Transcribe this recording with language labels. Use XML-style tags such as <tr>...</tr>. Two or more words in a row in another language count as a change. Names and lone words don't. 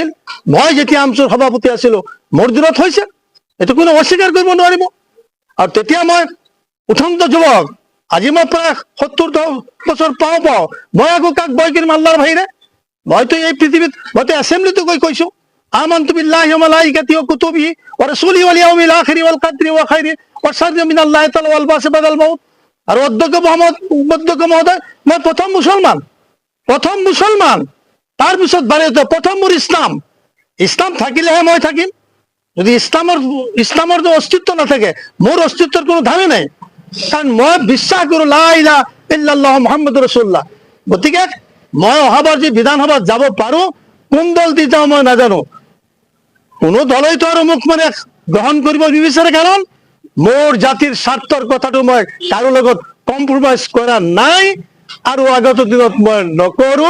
<as>মই যেতিয়া আমচুৰ সভাপতি আছিলো মোৰ দিনত হৈছে, এইটো কোনো অস্বীকাৰ কৰিব নোৱাৰিব। আৰু তেতিয়া মই উঠন্ত যুৱক, আজি মই প্ৰায় 70 বছৰ পাওঁ, মই আকৌ কাক ভয় কৰিম আল্লাহৰ বাহিৰে?</as> <ar>মইতো এই পৃথিৱীত, মইতো এছেম্বলিতো কৈছো آمنت بالله و ملائكته و كتبه و رسله واليوم الآخر والقدر و خيره و شره من الله تعالى والبعث بعد الموت.</ar> <as>আৰু অধ্যক্ষ মহোদয়, মই প্ৰথম মুছলমান, তাৰপিছত ভাৰতীয়, প্ৰথম মোৰ ইছলাম থাকিলেহে মই থাকিম। যদি ইছলামৰ অস্তিত্ব নাথাকে, মোৰ অস্তিত্বৰ কোনো ধামে নাই, কাৰণ মই বিশ্বাস কৰো</as> <ar>لا إله إلا الله محمد رسول الله.</ar> <as>গতিকে মই অহাবাৰ যদি বিধানসভাত যাব পাৰো, কোন দল দি যাওঁ মই নাজানো, কোনো দলেইতো আৰু মোক মানে গ্ৰহণ কৰিব নিবিচাৰে, কাৰণ মোৰ জাতিৰ স্বাৰ্থৰ কথাটো মই কাৰো লগত কম্প্ৰমাইজ কৰা নাই আৰু আগত দিনত মই নকৰো।</as>